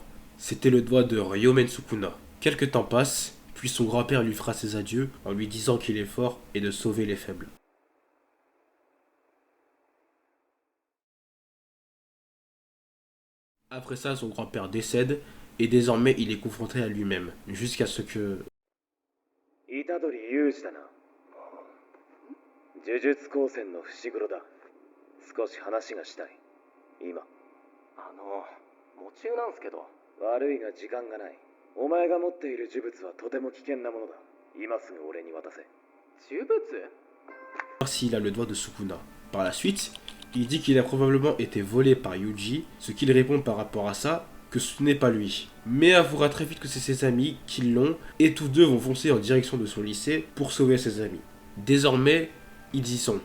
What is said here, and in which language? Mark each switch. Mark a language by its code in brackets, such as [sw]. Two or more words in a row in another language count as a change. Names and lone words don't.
[fr] C'était le doigt de Ryomen Sukuna. Quelque temps passe, puis son grand-père lui fera ses adieux en lui disant qu'il est fort et de sauver les faibles. Après ça, son grand-père décède et désormais il est confronté à lui-même, jusqu'à ce que... [ja] 虎杖裕二だな。呪術高専の伏黒だ。少し話がしたい。今。夢中なんすけど。悪いが時間がない。お前が持っている呪物はとても危険なものだ。今すぐ俺に渡せ。呪物？ [fr] s'il a le doigt de Sukuna. Par la suite, il dit qu'il a probablement été volé par Yuji, ce qu'il répond par rapport à ça, que ce n'est pas lui. Mais avouera très vite que c'est ses amis qui l'ont, et tous deux vont foncer en direction de son lycée pour sauver ses amis. Désormais, ils y sont.